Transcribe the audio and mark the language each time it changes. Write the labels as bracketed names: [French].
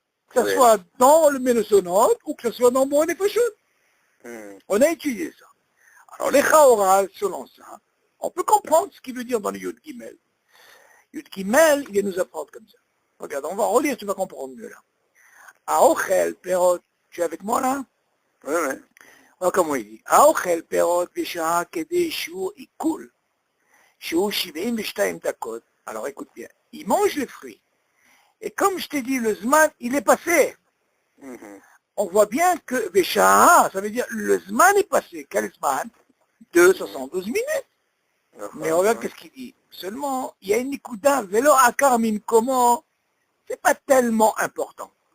[French] Que ce soit dans le Ménosonot ou que ce soit dans Bon Nefashot. On a étudié ça. Alors, les Chaoral, selon ça, on peut comprendre ce qu'il veut dire dans le Yud Gimel. Yud Gimel, il vient nous apprendre comme ça. Regarde, on va relire, tu vas comprendre mieux là. Aochel, Perot, tu es avec moi là? Ouais. Alors, comment il dit? [Hebrew] האוכל פירות בשעה כדי שהוא עיכול, שהוא 72 דקות. [French] Alors, écoute bien. Il mange les fruits. Et comme je t'ai dit, le zman, il est passé. On voit bien que Veshaha, ça veut dire le zman est passé. Quel zman? De 72 minutes. Mais regarde qu'est-ce qu'il dit. Seulement, il y a une nikuda, velo akar min komo, c'est pas tellement important.